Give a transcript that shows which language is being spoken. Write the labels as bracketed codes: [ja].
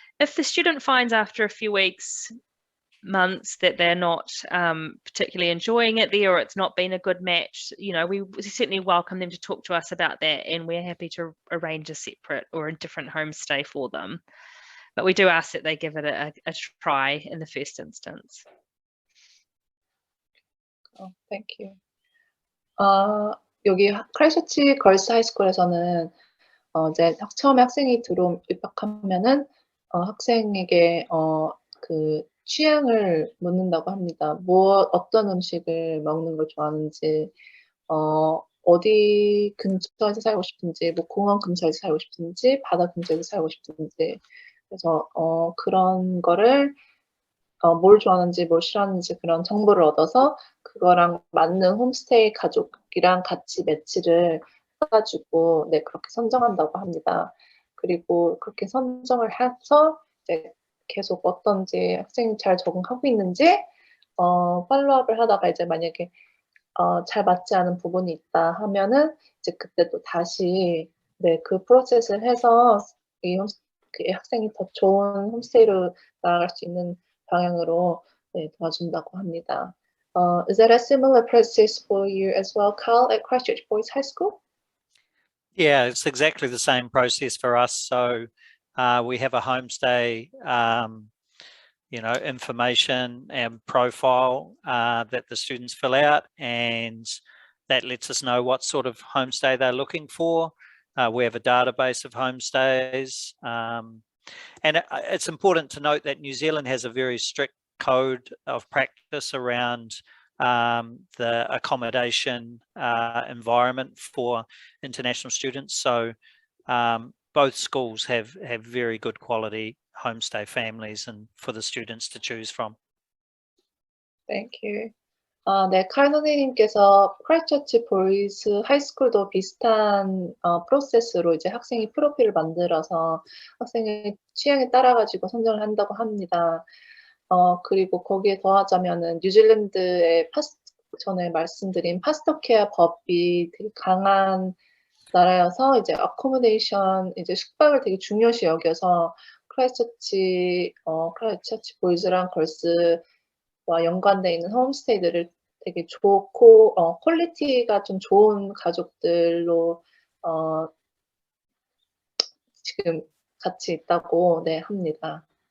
[en] If the student finds after a few weeks, months that they're not particularly enjoying it there, or it's not been a good match, we certainly welcome them to talk to us about that, and we're happy to arrange a separate or a different homestay for them. But we do ask that they give it a try in the first instance. Thank you. [ko] 여기 크라이스처치 걸스 하이스쿨에서는 이제 처음에 학생이 입학하면은 학생에게 그 취향을 묻는다고 합니다. 어떤 음식을 먹는 걸 좋아하는지, 어디 근처에서 살고 싶은지, 뭐 공원 근처에서 살고 싶은지, 바다 근처에서 살고 싶은지. 그래서 그런 거를 뭘 좋아하는지, 뭘 싫어하는지 그런 정보를 얻어서 그거랑 맞는 홈스테이 가족이랑 같이 매치를 해가지고 네, 그렇게 선정한다고 합니다. 그리고 그렇게 선정을 해서 이제 계속 어떤지 학생이 잘 적응하고 있는지 팔로우업을 하다가 이제 만약에 잘 맞지 않은 부분이 있다 하면은 이제 그때 또 다시 네, 그 프로세스를 해서 그 학생이 더 좋은 홈스테이로 나아갈 수 있는 방향으로 네, 도와준다고 합니다. [en] Is that a similar process for you as well, Carl, at Christchurch Boys High School? Yeah, it's exactly the same process for us. So we have a homestay, information and profile that the students fill out, and that lets us know what sort of homestay they're looking for. We have a database of homestays. And it's important to note that New Zealand has a very strict code of practice around the accommodation environment for international students. So both schools have very good quality homestay families and for the students to choose from. Thank you. [ko] 네, 칼 선생님께서 크라이스처치 보이스 하이스쿨도 비슷한 프로세스로 이제 학생이 프로필을 만들어서 학생의 취향에 따라 가지고 선정을 한다고 합니다. 그리고 거기에 더하자면은 뉴질랜드의 전에 말씀드린 파스터 케어 법이 되게 강한 나라여서 이제 어코모데이션, 이제 숙박을 되게 중요시 여겨서 크라이스처치 보이즈랑 걸스와 연관돼 있는 홈스테이들을 되게 좋고 퀄리티가 좀 좋은 가족들로 지금 같이 있다고 네 합니다.